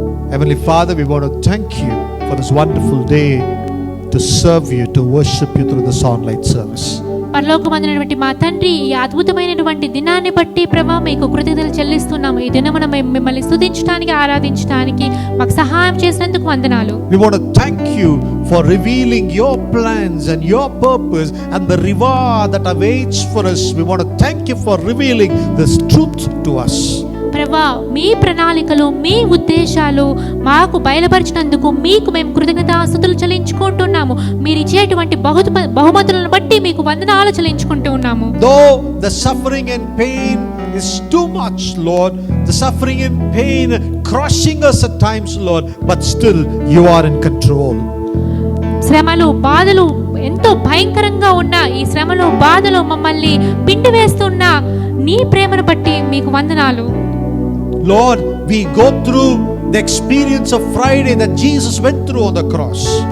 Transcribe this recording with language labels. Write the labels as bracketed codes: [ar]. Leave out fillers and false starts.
[en] Heavenly Father, we want to thank you for this wonderful day to serve you, to worship you through this online service. [te] పరలోకమందునటువంటి మా తండ్రి, ఈ అద్భుతమైనటువంటి దినాన్ని బట్టి ప్రభా మీకు కృతజ్ఞతలు చెల్లిస్తున్నాము. ఈ దినమున మేము మిమ్మల్ని స్తుతించడానికి, ఆరాధించడానికి మాకు సహాయం చేసినందుకు వందనాలు. [en] We want to thank you for revealing your plans and your purpose and the reward that awaits for us. We want to thank you for revealing this truth to us. [te] ప్రభా, మీ ప్రణాళికలు, మీ ఉద్దేశాలు మాకు బయలుపరిచినందుకు మీకు మేము కృతజ్ఞతాస్తుతులు చెల్లించుకుంటున్నాము. మీరు ఇచ్చేటువంటి బహుమతులను బట్టి మీకు వందనాలు చెల్లించుకుంటూ ఉన్నాము. [en] Though the suffering and pain is too much, Lord, the suffering and pain crushing us at times, Lord, but still you are in control. [te] శ్రమలు, బాధలు ఎంతో భయంకరంగా ఉన్న ఈ శ్రమలు, బాధలు మమ్మల్ని పిండి వేస్తున్న నీ ప్రేమను బట్టి మీకు వందనాలు. [en] Lord, we go through the experience of Friday that Jesus went through on the cross.